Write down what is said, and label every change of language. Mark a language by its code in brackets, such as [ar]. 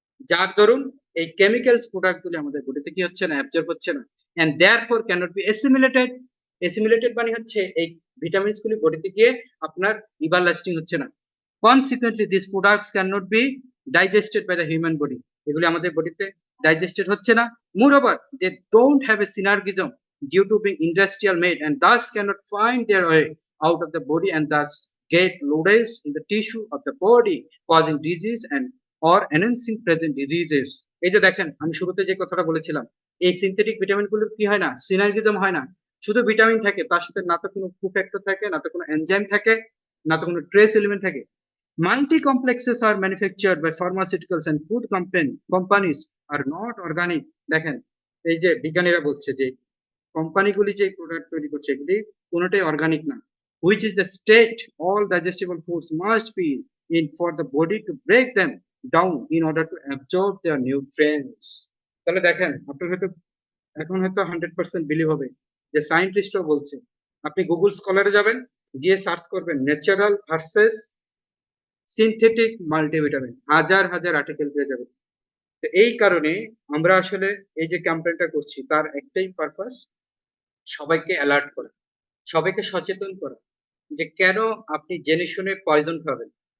[bn] যার দরুন এই কেমিক্যালস প্রোডাক্ট গুলি আমাদের বডিতে কি হচ্ছে না, অ্যাবজর্ব হচ্ছে না, [en] And therefore can not be assimilated. [bn] অ্যাসিমিলেটেড মানে হচ্ছে এই ভিটামিনস গুলি বডিতে গিয়ে আপনার লিভার লাস্টিং হচ্ছে না। [en] Consequently this products can not be digested by the human body. [bn] এগুলি আমাদের বডিতে ডাইজেস্টেড হচ্ছে না। [en] Moreover they don't have a synergism due to being industrial made and thus cannot find their way out of the body and thus get lodged in the tissue of the body causing disease and or enhancing present diseases. [bn] এই যে দেখেন আমি শুরুতে যে কথাটা বলেছিলাম, এই synthetic vitamin গুলোর কি হয় না, সিনার্গিজম হয় না। শুধু ভিটামিন থাকে, তার সাথে না তো কোনো কোফ্যাক্টর থাকে, না তো কোনো এনজাইম থাকে, না তো কোনো ট্রেস এলিমেন্ট থাকে। [en] Multi complexes are manufactured by pharmaceuticals and food companies are not organic. [bn] দেখেন এই যে বিজ্ঞানীরা বলছে যে কোম্পানিগুলি যে প্রোডাক্ট তৈরি করছে এগুলি কোনোটাই অর্গানিক না। [en] Which is the state all digestible foods must be in for the body to break them down in order to absorb their nutrients. [bn] তাহলে দেখেন আপনার হয়তো এখন হয়তো 100% বিলিভ হবে যে সায়েন্টিস্টও বলছে আপনি গুগল স্কলারে যাবেন, গিয়ে সার্চ করবেন ন্যাচারাল ভার্সেস সিনথেটিক মাল্টিভিটামিন, হাজার হাজার আর্টিকেল পেয়ে যাবেন। তো এই কারণে আমরা আসলে এই যে ক্যাম্পেইনটা করছি তার একটাই পারপাস, সবাইকে অ্যালার্ট করা, সবাইকে সচেতন করা যে কেন আপনি জেনে শুনে পয়জন খাবেন।